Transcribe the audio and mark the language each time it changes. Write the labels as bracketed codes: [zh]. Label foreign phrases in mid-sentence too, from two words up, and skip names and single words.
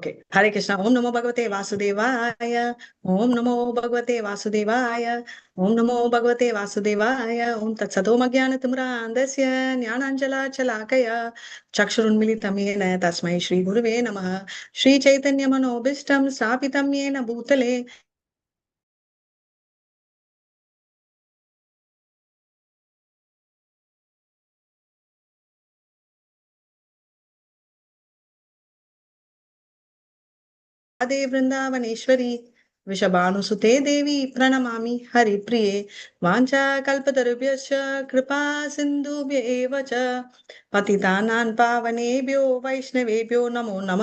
[sa] ஓகே. हरे कृष्ण. ॐ नमो भगवते वासुदेवाय. ॐ नमो भगवते वासुदेवाय. ॐ नमो भगवते वासुदेवाय. ॐ तत् सदोमज्ञानतिमिरान्धस्य ज्ञानाञ्जनशलाकया चक्षुरुन्मीलितं येन तस्मै श्री गुरवे नमः. श्री चैतन्य मनोऽभीष्टं स्थापितं येन भूतले राधे वृंदावनेश्वरी वृषभानुसुते देवी प्रणमामि हरिप्रिये वाञ्छाकल्पतरुभ्यश्च कृपा सिन्धुभ्य एव च पतितानां पावनेभ्यो वैष्णवेभ्यो नमो नमः।